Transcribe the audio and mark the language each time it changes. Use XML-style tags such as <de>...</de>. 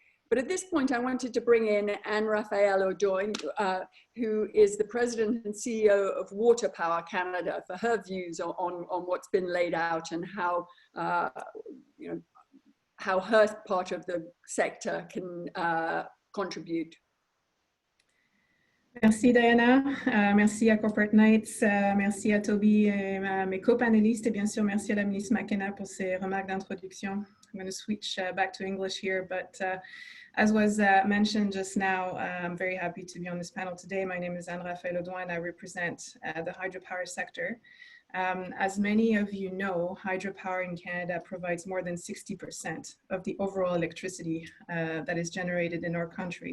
<en>But at this point, I wanted to bring in Anne-Raphaëlle Audoin, who is the president and CEO of Waterpower Canada, for her views on what's been laid out and how, how her part of the sector can contribute.</en> <fr>Merci Diana, merci à Corporate Nights, merci à Toby et mes co-panélistes, et bien sûr merci à la ministre McKenna pour ses remarques d'introduction.</fr> <en>I'm going to switch back to English here, but as was mentioned just now, I'm very happy to be on this panel today. My name is Anne-Raphaëlle Audoin and I represent the hydropower sector. As many of you know, hydropower in Canada provides more than 60% of the overall electricity that is generated in our country.</en>